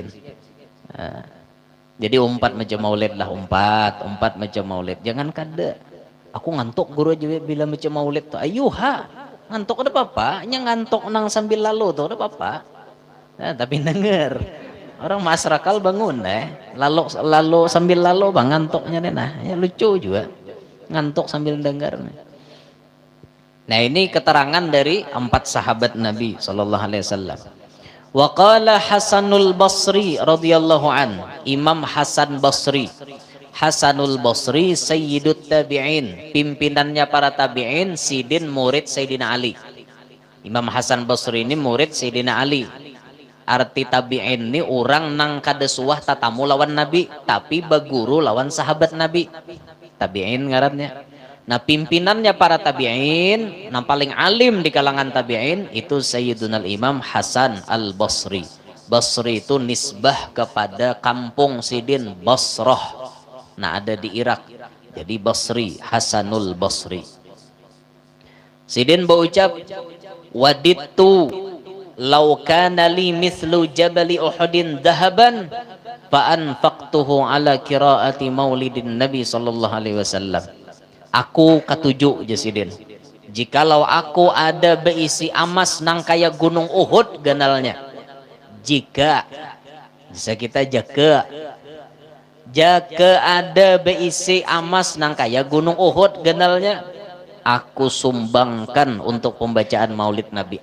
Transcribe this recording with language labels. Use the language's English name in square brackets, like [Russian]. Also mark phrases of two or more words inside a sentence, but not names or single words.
[Banjar] Nah, jadi 4 macam maulid lah, 4 macam maulid. Jangan kada. Aku ngantuk guru aja bila macam maulid tuh. Ayuha, ngantuk ada apa-apa? Ngantuk nang sambil lalu tuh ada apa-apa? Nah, tapi denger. Orang masyarakat bangun lalu sambil lalu bang ngantuknya deh, nah ya lucu juga ngantuk sambil dengar. Nah ini keterangan dari 4 sahabat Nabi [Arabic] صلى الله عليه وسلم. وقال حسن البصري رضي الله عن, [Banjar] Imam Hasan Basri, Hasanul Basri [Arabic] سيد التابعين, [Banjar] pimpinannya para tabi'in, sidin murid Sayyidina Ali. Imam Hasan Basri ini murid Sayyidina Ali. Arti tabi'in ini orang nang kada suah tatamu lawan Nabi, tapi baguru lawan sahabat Nabi. tabi'in ngarannya. Nah, pimpinannya para tabi'in, yang paling alim di kalangan tabi'in itu Sayyiduna Imam Hasan Al-Basri. Basri itu nisbah kepada kampung Sidin Basrah. Nah, ada di Irak. Jadi Basri, Hasanul Basri. Sidin berucap, [Arabic] "وددت لو كان لي مثل جبل أحد ذهبا فأنفقته على قراءة مولد النبي صلى الله عليه وسلم." [Banjar] Aku katuju Jasidin. Jikalau aku ada beisi emas nang kaya gunung Uhud ganalnya. Jika bisa kita jaga ada beisi emas nang kaya gunung Uhud ganalnya, aku sumbangkan untuk pembacaan maulid Nabi.